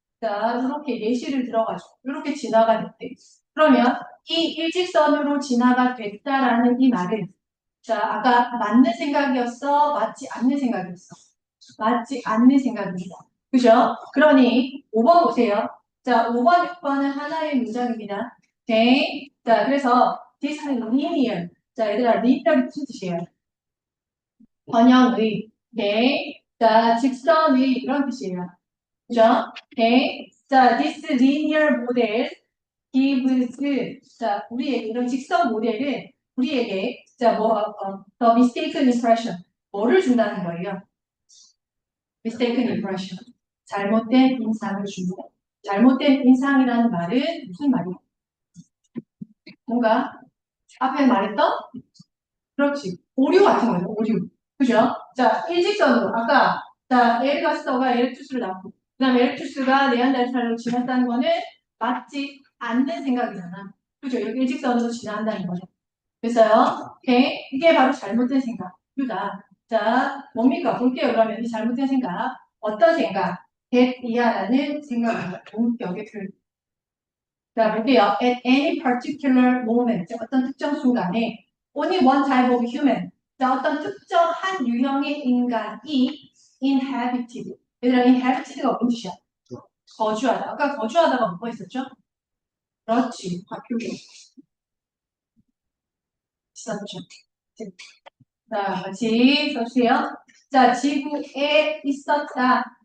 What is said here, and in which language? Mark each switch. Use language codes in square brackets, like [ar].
[ko] 자, 이렇게 예시를 들어가지고 이렇게 진화가 됐대. 그러면 이 일직선으로 진화가 됐다라는 이 말은 자, 아까 맞는 생각이었어? 맞지 않는 생각이었어? 맞지 않는 생각입니다. 그죠? 그러니 5번 보세요. 자, 5번, 6번은 하나의 문장입니다. 오케이. 자, 그래서 [en] this is linear. [ko] 자, 얘들아, linear이 무슨 뜻이에요? 번영의. 오케이. 자, 직선의 이런 뜻이에요. 그죠? 오케이. 자, [en] this linear model gives [ko] 자, 우리에게 이런 직선 모델은 우리에게 자, [en] the mistaken impression [ko] 뭐를 준다는 거예요? [en] mistaken impression. [ko] 잘못된 인상을 줍니다. 잘못된 인상이라는 말은 무슨 말이에요? 뭔가 앞에 말했던 그렇지. 오류 같은 거죠. 오류. 그죠? 자, 일직선으로 아까 자, 에르가스터가 에렉투스를 낳고 그다음 에렉투스가 네안데르탈로 지났다는 거는 맞지 않는 생각이잖아. 그죠? 여기 일직선으로 지나간다는 거죠. 됐어요? 오케이? 이게 바로 잘못된 생각이다. 자, 뭡니까? 볼게요. 그러면 이 잘못된 생각. 어떤 생각? get 이하라는 생각입니다. 동격의 표현. 자, 볼게요. [en] At any particular moment, [ko] 어떤 특정 순간에 [en] only one type of human, [ko] 자, 어떤 특정 한 유형의 인간이 [en] inhabited. [ko] 얘들아, inhabited가 무슨 뜻이야? 거주하다. 아까 거주하다가 뭐가 있었죠? 그렇지. 학교에 있었죠. 자, 같이 써주세요. 자, 지구에 있었다.